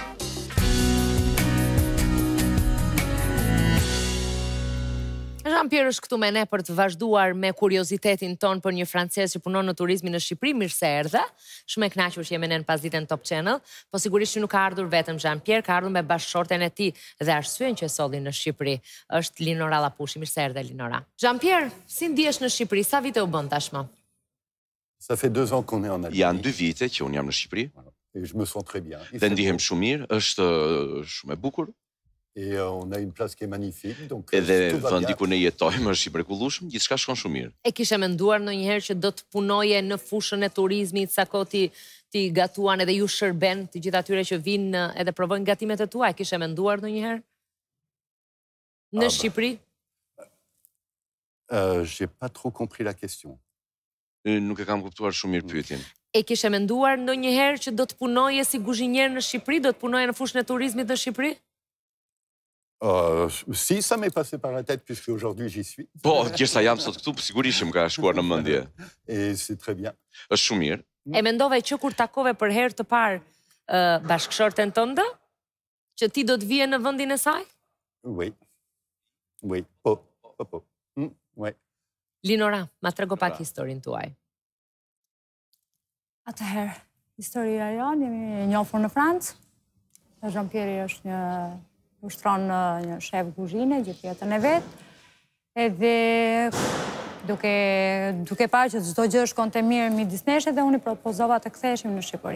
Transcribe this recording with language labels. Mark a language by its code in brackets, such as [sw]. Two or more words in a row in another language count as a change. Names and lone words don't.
[sq] Jean-Pierre është këtu me ne për të vazhduar me kuriozitetin ton për një francez që punon në turizmin në Shqipëri. Mirë se erdhe. Shumë e kënaqur që jemi ne në pasditën Top Channel, po sigurisht që nuk ka ardhur vetëm Jean-Pierre, ka ardhur me bashkëshorten e tij dhe arsyen që e solli në Shqipëri është Linora Lapushi. Mirë se erdhe Linora. Jean-Pierre, si ndihesh në Shqipëri? Sa vite u bën tashmë? [fr] Ça fait 2 ans qu'on est en Algérie. [sq] Janë 2 vite që unë jam në Shqipëri. [fr] Et je me sens très bien. [sq] Dhe ndihem shumë mirë, është shumë e bukur. [fr] Et on a une place qui est magnifique, donc [sq] edhe vendi ku ne jetojmë është i mrekullueshëm, gjithçka shkon shumë mirë. E kishe menduar ndonjëherë që do të punoje në fushën e turizmit, sa kohë ti gatuan edhe ju shërben të gjithë atyre që vinë edhe provojnë gatimet e tua, e kishe menduar ndonjëherë? Në Shqipëri? [fr] J'ai pas trop compris la question. [sq] Nuk e kam kuptuar shumë mirë pyetjen. E kishe menduar ndonjëherë që do të punoje si kuzhinier në Shqipëri, do të punoje në fushën e turizmit në Shqipëri? [fr] Si, ça m'est passé par la tête puisque aujourd'hui j'y suis. [sq] Po, sa jam sot këtu, sigurisht që më ka shkuar në mendje. [fr] Et c'est très bien. [sq] Është shumë mirë. E mendove që kur takove për herë të parë bashkëshorten tënde, që ti do të vije në vendin e saj? [fr] Oui. Oui. Po. Oui. [sq] Linora, ma trego pak historinë tuaj. Atëherë, historia jonë, jemi njohur në Francë. Jean-Pierre është një ushtron një shef kuzhine, gjithë jetën e vetë, edhe duke parë që çdo gjë shkonte mirë midis nesh dhe unë i propozova të ktheheshim në Shqipëri.